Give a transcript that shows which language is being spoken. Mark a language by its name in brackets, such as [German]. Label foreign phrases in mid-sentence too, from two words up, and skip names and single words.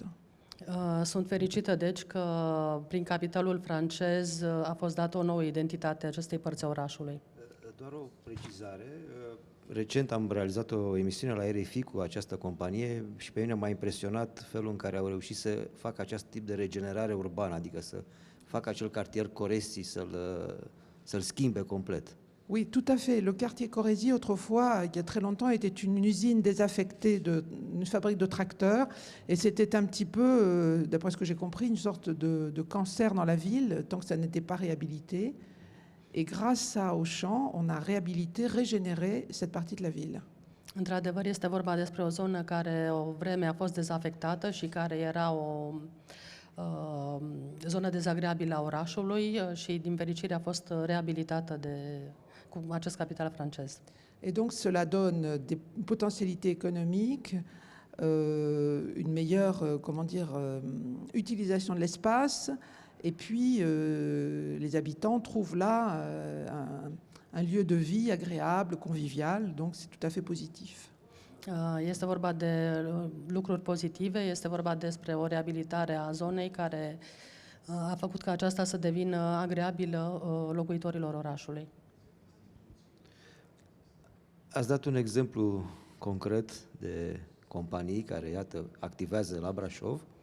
[Romanian] Sunt fericită deci că prin capitalul francez a fost dată o nouă identitate acestei părți a orașului. Doar o precizare. Recent am realizat o emisiune la RFI cu această companie și pe mine m-a impresionat felul în care au reușit să facă acest tip de regenerare urbană, adică să facă acel cartier Coresi să-l schimbe complet. [French] Oui, tout à fait. Le quartier Corésie, autrefois, il y a très longtemps, était une usine désaffectée, une fabrique de tracteurs. Et c'était un petit peu, d'après ce que j'ai compris, une sorte de cancer dans la ville, tant que ça n'était pas réhabilité. Et grâce à Auchan, on a réhabilité, régénéré cette partie de la ville. [Romanian] Într-adevăr, este vorba despre o zonă care o vreme a fost dezafectată și care era o zonă dezagreabilă a orașului și din fericire a fost reabilitată cu acest capital francez. [French] Et donc cela donne des potentialités économiques, une meilleure, utilisation de l'espace. Et puis, les habitants trouvent là un lieu de vie agréable, convivial, donc c'est tout à fait positif. [Romanian] Este vorba de lucruri pozitive, este vorba despre o reabilitare a zonei care a făcut ca aceasta să devină agreabilă locuitorilor orașului. Ați dat un exemplu concret de companii care, iată, activează la Brașov.